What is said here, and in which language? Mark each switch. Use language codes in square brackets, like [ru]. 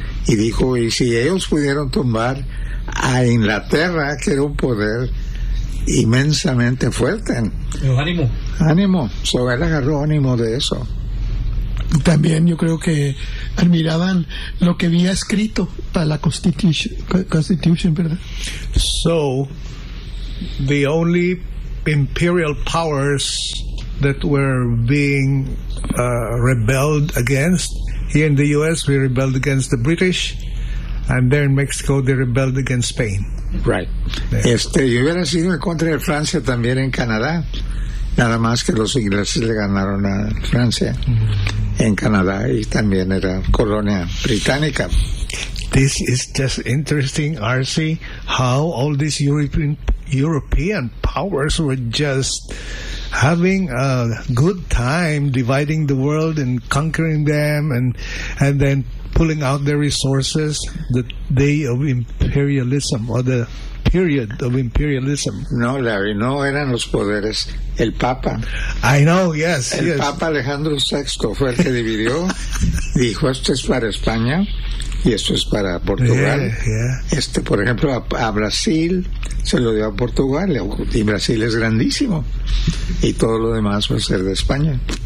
[es] Y dijo: y si ellos pudieron tumbar a Inglaterra, que era un poder inmensamente fuerte. Ánimo. So él agarró ánimo de eso. También yo creo que admiraban lo que había escrito para la Constitución, ¿verdad? [en] So, the only imperial powers that were being rebelled against here in the U.S., we rebelled against the British, And there in Mexico, they rebelled against Spain. Right. [es] Yo hubiera sido en contra de Francia también en Canadá. Nada más que los ingleses le ganaron a Francia en Canadá y también era colonia británica. [en] This is just interesting, Arcee, how all these European powers were just having a good time dividing the world and conquering them and then pulling out their resources, the day of imperialism or the period of imperialism. [es] No, Larry, no eran los poderes, el Papa. [en] I know, yes. [es] El [en] yes. [es] Papa Alejandro VI fue el que dividió, dijo, esto es para España y esto es para Portugal. [en] Yeah. [es] Por ejemplo, a Brasil se lo dio a Portugal, y Brasil es grandísimo, y todo lo demás va a ser de España.